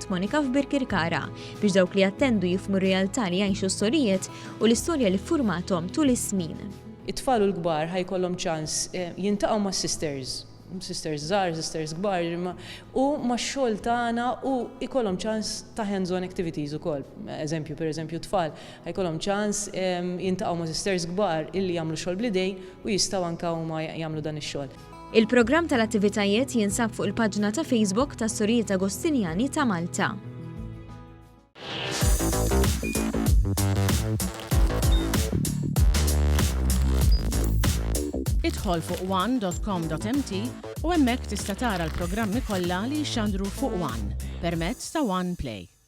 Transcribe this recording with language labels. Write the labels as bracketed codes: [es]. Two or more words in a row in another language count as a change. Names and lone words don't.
[mt] Monica f'Birkirkara biex dawk li attendu jifhmu r-realtà li jgħixu s-Surijiet u l-istorja li ffurmathom tul is-snin. It-tfal u l-kbar ħajkollhom ċans jintaqgħu mas-sisters żgħar, sisters kbar, u max-xogħol tagħna u ikollhom ċans ta' [en] hands-on activities [mt] ukoll. Pereżempju tfal ħajkollhom ċans jintaqgħu ma' sisters kbar illi jagħmlu xogħol bl-idejn u jistgħu anke huma jagħmlu dan ix-xogħol. Il-programm tal-attivitajiet jinsab fuq il-paġna ta' Facebook tas-Surijiet Agostinjani ta' Malta. Idħol fuq one.com.mt u hemmhekk tista' tara l-programmi kollha li jxandru fuq One permezz ta' One Play.